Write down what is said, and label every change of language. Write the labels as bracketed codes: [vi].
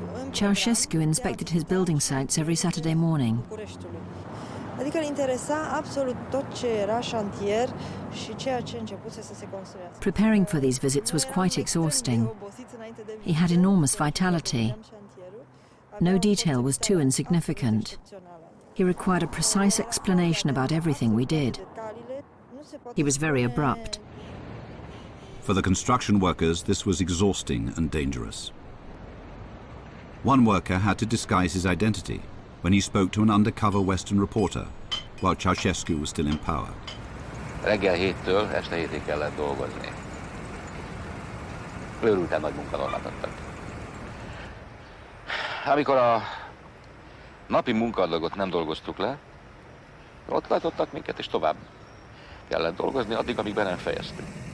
[en] Ceausescu inspected his building sites every Saturday morning. [ro] Adică îl interesa absolut tot ce era șantier și ceea ce începuse să se construiască. [en] Preparing for these visits was quite exhausting. He had enormous vitality. No detail was too insignificant. He required a precise explanation about everything we did. He was very abrupt. For the construction workers, this was exhausting and dangerous. One worker had to disguise his identity when he spoke to an undercover Western reporter while Ceausescu was still in power. [hu] Reggel 7-től este 7-ig kellett dolgozni. Őrülten nagy munkanormát adtak. Amikor a napi munkadagot nem dolgoztuk le, ott látottak minket, és tovább kellett dolgozni addig, amíg be nem fejeztük.